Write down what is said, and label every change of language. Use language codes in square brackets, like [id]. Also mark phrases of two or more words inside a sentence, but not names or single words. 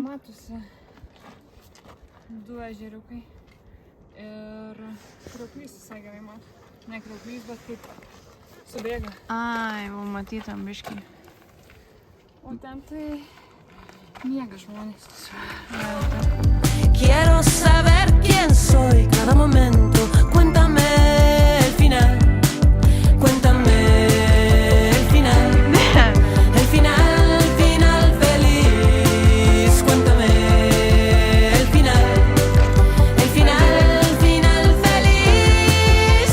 [lt] Matosi 2 ežeriukai. Ir krioklys visai gerai mato. Ne krioklys, bet kaip subėga. Ai, jau matytam biškį. O ten tai miega žmonės. [es] Quiero saber quién soy cada momento. Cuéntame el final. Cuéntame el final. El final feliz. Cuéntame el final. El final feliz.